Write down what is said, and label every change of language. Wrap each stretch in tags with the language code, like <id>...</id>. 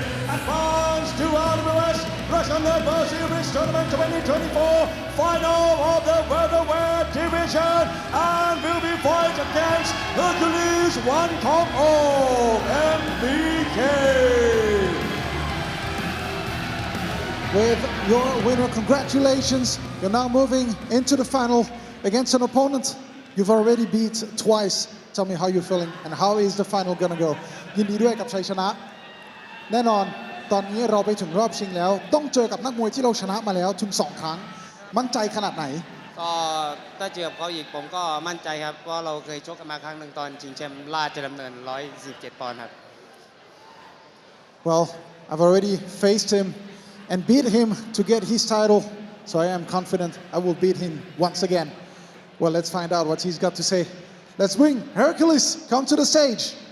<en>Advance to RWS Rajadamnern World Series Tournament 2024, final of the featherweight division, and will be fight against Hercules 1.0 MBK. With your winner, congratulations. You're now moving into the final against an opponent you've already beat twice. Tell me how you're feeling and how is the final gonna go.</en> <th>ยินดีด้วยกับชัยชนะแน่นอนตอนนี้เราไปถึงรอบชิงแล้วต้องเจอกับนักมวยที่เราชนะมาแล้วถึง2 ครั้งมั่นใจขนาดไหน ก็ถ้าเจอกับเขาอีกผมก็มั่นใจครับเพราะเราเคยชกกันมาครั้งหนึ่งตอนชิงแชมป์ราชดำเนิน147 ปอนด์ครับ</th> <en>Well, I've already faced him and beat him to get his title, so I am confident I will beat him once again. Well, let's find out what he's got to say. Let's bring Hercules, come to the stage.</en>